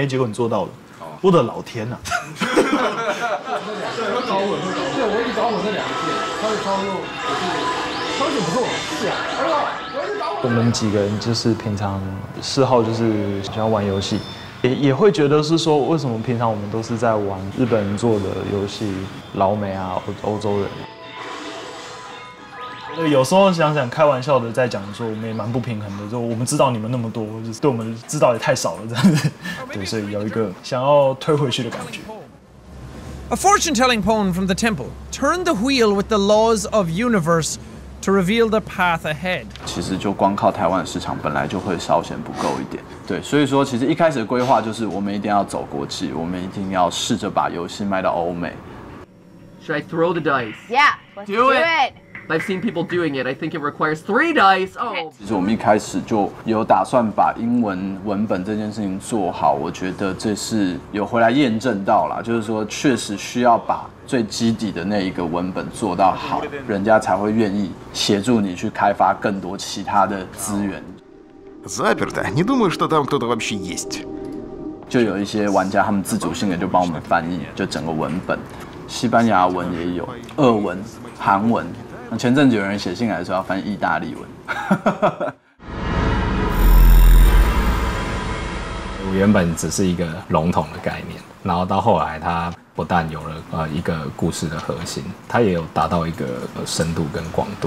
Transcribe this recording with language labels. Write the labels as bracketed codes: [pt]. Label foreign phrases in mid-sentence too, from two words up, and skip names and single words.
[zh] 结果你做到了，我的老天啊！对，会搞混，对，我一直搞混这2个字，他的操作不错，是啊，我们几个人就是平常嗜好就是喜欢玩游戏，也会觉得是说，为什么平常我们都是在玩日本人做的游戏，老美啊、欧洲人。有时候想想开玩笑的在讲说，我们也蛮不平衡的，就我们知道你们那么多，就是对我们知道也太少了这样子，对，所以有一个想要推回去的感觉。 [en] A fortune-telling poem from the temple. Turn the wheel with the laws of universe to reveal the path ahead. [zh] 其实就光靠台湾的市场本来就会稍显不够一点，对，所以说其实一开始的规划就是我们一定要走国际，我们一定要试着把游戏卖到欧美。 [en] Should I throw the dice? Yeah, let's do it. I've seen people doing it. I think it requires 3 dice. Oh. [zh] 其实我们一开始就有打算把英文文本这件事情做好，我觉得这是有回来验证到啦，就是说确实需要把最基底的那一个文本做到好，人家才会愿意协助你去开发更多其他的资源。 [ru] Заперто. Не думаю, что там кто-то вообще есть. [zh] 就有一些玩家他们自主性的就帮我们翻译，就整个文本。 西班牙文也有，俄文、韩文。那前阵子有人写信来说要翻意大利文。原本只是一个笼统的概念，然后到后来它不但有了一个故事的核心，它也有达到一个深度跟广度。